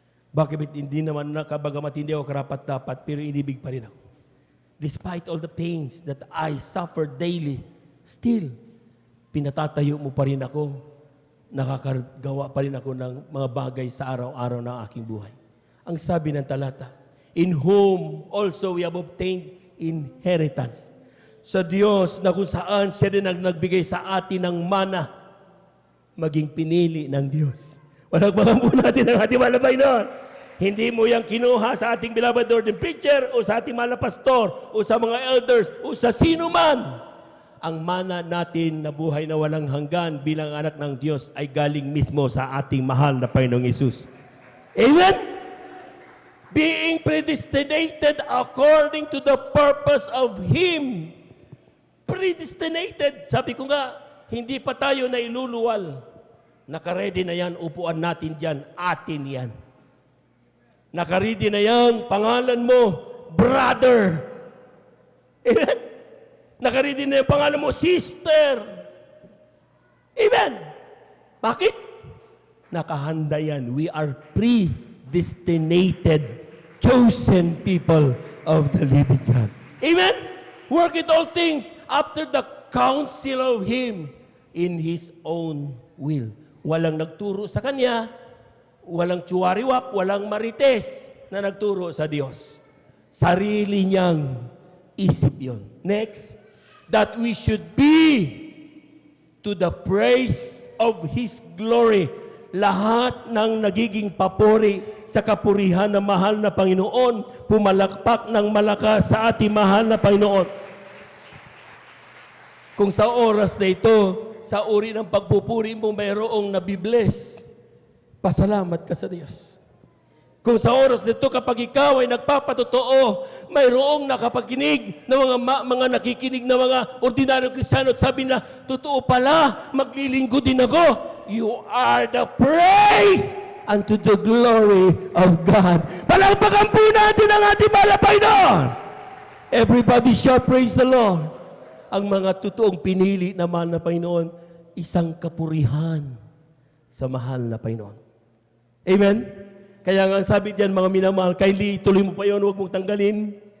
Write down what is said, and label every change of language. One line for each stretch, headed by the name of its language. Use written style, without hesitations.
Filipino: Bakit hindi naman nakabagamat hindi ako karapat-dapat, pero inibig pa rin ako?
English: Despite all the pains that I suffer daily, still,
Filipino: pinatatayo mo pa rin ako, nakakagawa pa rin ako ng mga bagay sa araw-araw ng aking buhay. Ang sabi ng talata,
English: in whom also we have obtained inheritance.
Filipino: Sa Diyos na kung saan siya din ang nagbigay sa atin ng mana, maging pinili ng Diyos. Palakpakan po natin ang ating malabay noon. Hindi mo yang kinuha sa ating
English: beloved Lord and preacher
Filipino: o sa ating mahal na pastor o sa mga elders o sa sino man. Ang mana natin na buhay na walang hanggan bilang anak ng Diyos ay galing mismo sa ating mahal na Panginoong Hesus.
English: Amen? Being predestinated according to the purpose of Him. Predestinated.
Filipino: Sabi ko nga, hindi pa tayo na iluluwal. Nakaredy na yan, upuan natin dyan, atin yan. Nakaredy na yan, pangalan mo, brother. Amen? Nakaredy na yung pangalan mo, sister. Amen? Bakit? Nakahanda yan.
English: We are predestinated, chosen people of the living God. Amen? Work it all things after the counsel of Him in His own will.
Filipino: Walang nagturo sa Kanya, walang tsuwariwap, walang marites na nagturo sa Diyos. Sarili niyang isip yon.
English: Next, that we should be to the praise of His glory.
Filipino: Lahat ng nagiging papuri sa kapurihan ng mahal na Panginoon, pumalakpak ng malakas sa ating mahal na Panginoon. Kung sa oras na ito, sa uri ng pagpupuri mo, mayroong nabibless, pasalamat ka sa Diyos. Kung sa oras nito, kapag ikaw ay nagpapatotoo, mayroong nakapakinig na mga nakikinig na mga ordinaryong Kristiyano at sabi na, totoo pala, maglilinggo din ako.
English: You are the praise unto the glory of God.
Filipino: Palakpakan po natin ang ating malapay doon.
English: Everybody shall praise the Lord.
Filipino: Ang mga totoong pinili na mahal na Panginoon, isang kapurihan sa mahal na Panginoon. Amen? Kaya nga ang sabi diyan, mga minamahal, kindly ituloy mo pa yun, huwag mong tanggalin.